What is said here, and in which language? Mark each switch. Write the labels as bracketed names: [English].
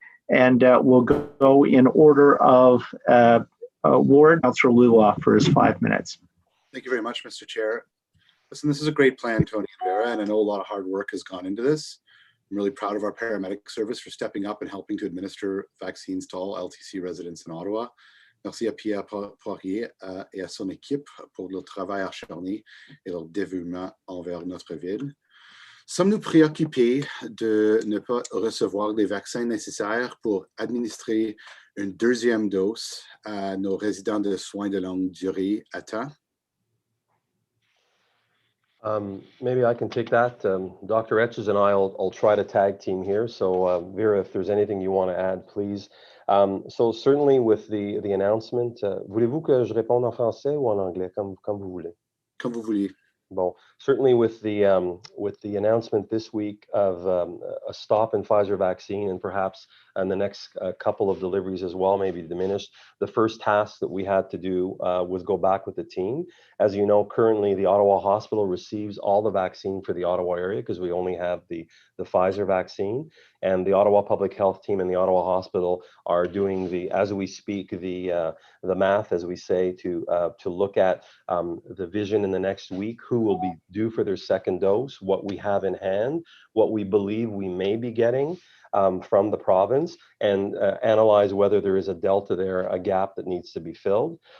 [English] And we'll go in order of Ward, Councillor Lula for his 5 minutes. Thank you very much, Mr. Chair. Listen, this is a great plan, Tony and Vera, and I know a lot of hard work has gone into this. I'm really proud of our paramedic service for stepping up and helping to administer vaccines to all LTC residents in Ottawa. [French] Merci à Pierre Poirier et à son équipe pour leur travail acharné et leur dévouement envers notre ville. Sommes-nous préoccupés de ne pas recevoir les vaccins nécessaires pour administrer une deuxième dose à nos résidents de soins de longue durée à temps? [English] Maybe I can take that. Dr. Etches and I'll try to tag team here. So Vera, if there's anything you want to add, please. So certainly with the announcement, [French] voulez-vous que je réponde en français ou en anglais, comme vous voulez? Comme vous voulez. [English] Well, certainly with the announcement this week of a stop in Pfizer vaccine, and perhaps in the next couple of deliveries as well, maybe diminished, the first task that we had to do was go back with the team. As you know, currently the Ottawa Hospital receives all the vaccine for the Ottawa area because we only have the Pfizer vaccine, and the Ottawa Public Health team and the Ottawa Hospital are doing as we speak, the math, as we say, to look at the vision in the next week, who will be due for their second dose, what we have in hand, what we believe we may be getting from the province, and analyze whether there is a delta there, a gap that needs to be filled.